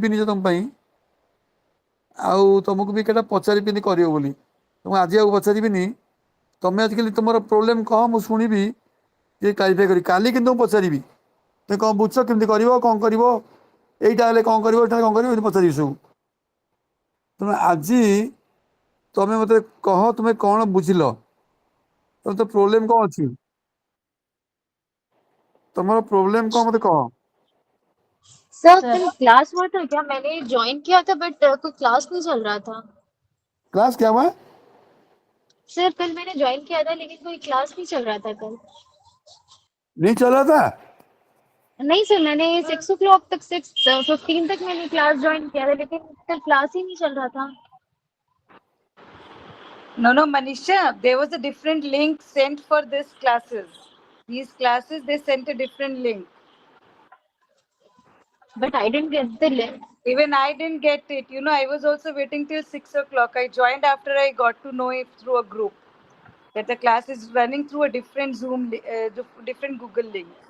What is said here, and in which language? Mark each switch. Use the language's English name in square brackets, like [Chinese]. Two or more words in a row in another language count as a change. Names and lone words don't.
[Odia] ନିଜେ ତମ ପାଇଁ ଆଉ ତମକୁ ବି କେଟା ପଚାରିବିନି କରିବ ବୋଲି ତମକୁ ଆଜି ଆଉ ପଚାରିବିନି ତମେ ଆଜିକାଲି ତୁମର ପ୍ରୋବ୍ଲେମ୍ କହ ମୁଁ ଶୁଣିବି ଟିକେ କ୍ଲାରିଫାଇ କରିବି କାଲି କିନ୍ତୁ ମୁଁ ପଚାରିବି ତୁମେ କ'ଣ ବୁଝଛ କେମିତି କରିବ କ'ଣ କରିବ ଏଇଟା ହେଲେ କ'ଣ କରିବ ଏଇଟା କ'ଣ କରିବ ଏମିତି ପଚାରିବି ସବୁ ତେଣୁ ଆଜି ତମେ ମୋତେ କହ ତୁମେ କ'ଣ ବୁଝିଲ ତମର ତ ପ୍ରୋବ୍ଲେମ୍ କ'ଣ ଅଛି [Hindi] तुम्हारा प्रॉब्लम कौन मुझे कहो। सर कल क्लास हुआ था क्या? मैंने ज्वाइन किया था बट कोई क्लास नहीं चल रहा था। क्लास क्या हुआ। सर कल मैंने ज्वाइन किया था लेकिन कोई क्लास नहीं चल रहा था कल। नहीं चल रहा था। नहीं सर मैंने 6 o'clock तक 6:15 तक मैंने क्लास ज्वाइन किया था लेकिन कल क्लास ही नहीं चल रहा था। [English] No, Manisha, there was a different link sent for this classes. These classes, they sent a different link. But I didn't get the link. Even I didn't get it. You know, I was also waiting till 6 o'clock. I joined after I got to know it through a group that the class is running through a different different Google link.